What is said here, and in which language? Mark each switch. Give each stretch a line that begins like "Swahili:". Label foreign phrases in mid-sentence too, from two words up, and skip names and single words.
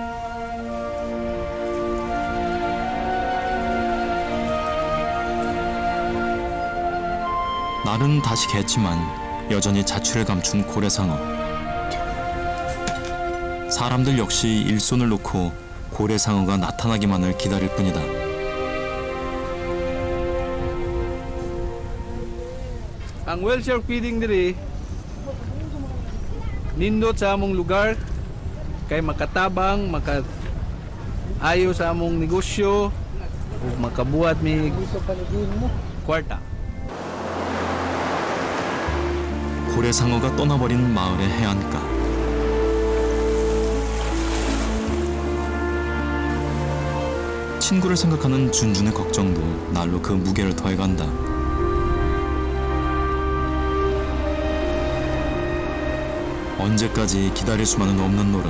Korean: 날은 다시 갰지만 여전히 자취를 감춘 고래상어. 사람들 역시 일손을 놓고 고래상어가 나타나기만을 기다릴 뿐이다.
Cebuano: Ang
English: whale shark feeding
Cebuano: diri nindot sa among lugar kay makatabang, makaayo sa among negosyo ug makabuhat mi kwarta.
Korean: 고래상어가 떠나버린 마을의 해안가. 친구를 생각하는 준준의 걱정도 날로 그 무게를 더해간다. 언제까지 기다릴 수만은 없는 노릇.